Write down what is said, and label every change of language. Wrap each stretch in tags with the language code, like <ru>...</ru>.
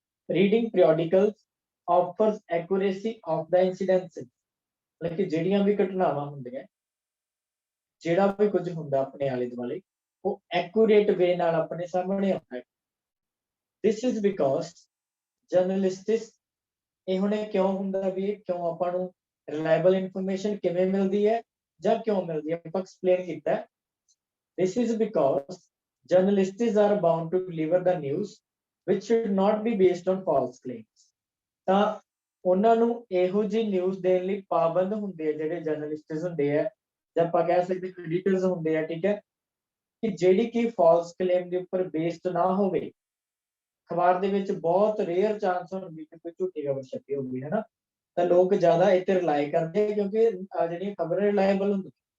<pa>Reading</pa> <en>periodicals offers accuracy of the incidences,</en> <pa>मतलब कि ਜਿਹੜੀਆਂ ਵੀ ਘਟਨਾਵਾਂ ਹੁੰਦੀਆਂ, ਜਿਹੜਾ ਵੀ ਕੁਝ ਹੁੰਦਾ ਆਪਣੇ ਆਲੇ ਦੁਆਲੇ ਉਹ ਐਕੂਰੇਟ ਵੇ ਨਾਲ ਆਪਣੇ ਸਾਹਮਣੇ ਆਉਂਦਾ ਹੈ।</pa> <en>this is because journalists,</en> <pa>ਇਹ ਹੁਣੇ ਕਿਉਂ ਹੁੰਦਾ ਵੀ ਇਹ ਕਿਉਂ ਆਪਾਂ ਨੂੰ ਰਿਲਾਇਬਲ ਇਨਫੋਰਮੇਸ਼ਨ ਕਿਵੇਂ ਮਿਲਦੀ ਹੈ ਜਾਂ ਕਿਉਂ ਮਿਲਦੀ ਹੈ ਆਪਾਂ ਐਕਸਪਲੇਨ ਕੀਤਾ।</pa> <en>this is because journalists are bound to deliver the news which should not be based on false claims।</en> <pa>ਤਾਂ ਉਹਨਾਂ ਨੂੰ ਇਹੋ ਜਿਹੀ ਨਿਊਜ਼ ਦੇਣ ਲਈ ਪਾਬੰਦ ਹੁੰਦੇ ਆ ਜਿਹੜੇ ਜਰਨਲਿਸਟਸ ਹੁੰਦੇ ਆ ਜਾਂ ਆਪਾਂ ਕਹਿ ਸਕਦੇ ਐਡੀਟਰਸ ਹੁੰਦੇ ਆ, ਠੀਕ ਹੈ, ਕਿ ਜਿਹੜੀ ਕਿ ਫਾਲਸ ਕਲੇਮ ਦੇ ਉੱਪਰ ਬੇਸਡ ਨਾ ਹੋਵੇ। ਅਖਬਾਰ ਦੇ ਵਿੱਚ ਬਹੁਤ ਰੇਅਰ ਚਾਂਸ ਹੁੰਦੀ ਕਿ ਕੋਈ ਝੂਠੀ ਖਬਰ ਛਪੀ ਹੋਊਗੀ, ਹੈ ਨਾ, ਤਾਂ ਲੋਕ ਜ਼ਿਆਦਾ ਇਹ ਤੇ ਰਿਲਾਈ ਕਰਦੇ ਕਿਉਂਕਿ ਜਿਹੜੀਆਂ ਖਬਰਾਂ ਰਿਲਾਇਬਲ ਹੁੰਦੀਆਂ।</pa>